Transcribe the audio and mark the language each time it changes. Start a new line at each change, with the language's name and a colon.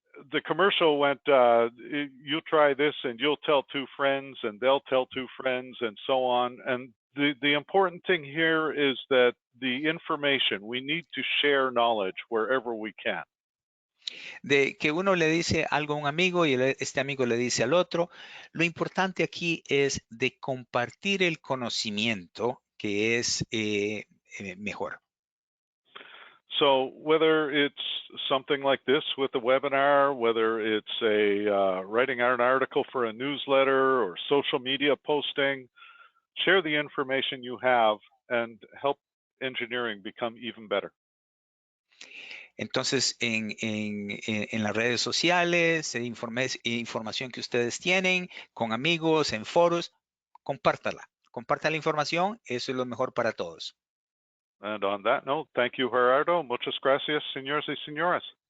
English: The commercial went, you'll try this and you'll tell 2 friends and they'll tell 2 friends and so on. And the important thing here is that the information, we need to share knowledge wherever we can.
Spanish: De que uno le dice algo a un amigo y este amigo le dice al otro. Lo importante aquí es de compartir el conocimiento que es mejor.
English: So whether it's something like this with a webinar, whether it's writing an article for a newsletter or social media posting, share the information you have and help engineering become even better.
Spanish: Entonces, en las redes sociales, información que ustedes tienen con amigos, en foros, compártala. Comparta la información, eso es lo mejor para todos.
English: And on that note, thank you, Gerardo.
Spanish: Muchas gracias, señores y señoras.